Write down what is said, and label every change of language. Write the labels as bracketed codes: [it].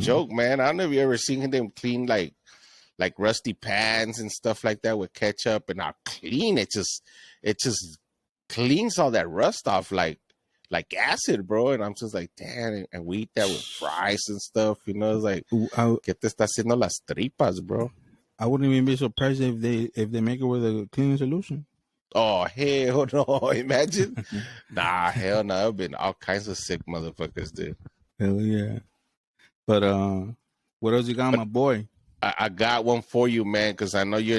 [en] joke, man. I don't know if you ever seen them clean like rusty pans and stuff like that with ketchup, and how clean it just cleans all that rust off like acid, bro. And I'm just like, damn, and we eat that with fries and stuff, you know. It's like, I [es] que te está haciendo las tripas, bro. [en] I wouldn't even be surprised if they make it with a cleaning solution. Oh hell no! Imagine, nah, hell no. I've been all kinds of sick motherfuckers, dude. Hell yeah. But what else you got, But my boy? I got one for you, man, because I know you